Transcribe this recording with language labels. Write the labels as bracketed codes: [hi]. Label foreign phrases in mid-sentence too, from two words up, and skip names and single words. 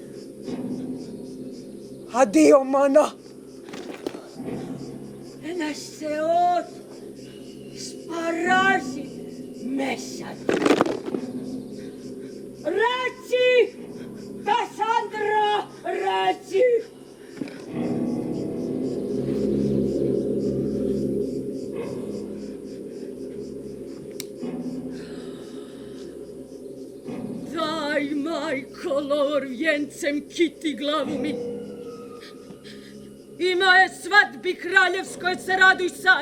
[el] Αντίο, μάνα. Ένας Θεός σπαράζει μέσα του. Ράτσι! Κασάνδρα! Ράτσι! [hr] Daj, majko, lor vjencem kiti glavu mi. I moje svadbi kraljevskoj se raduj sad.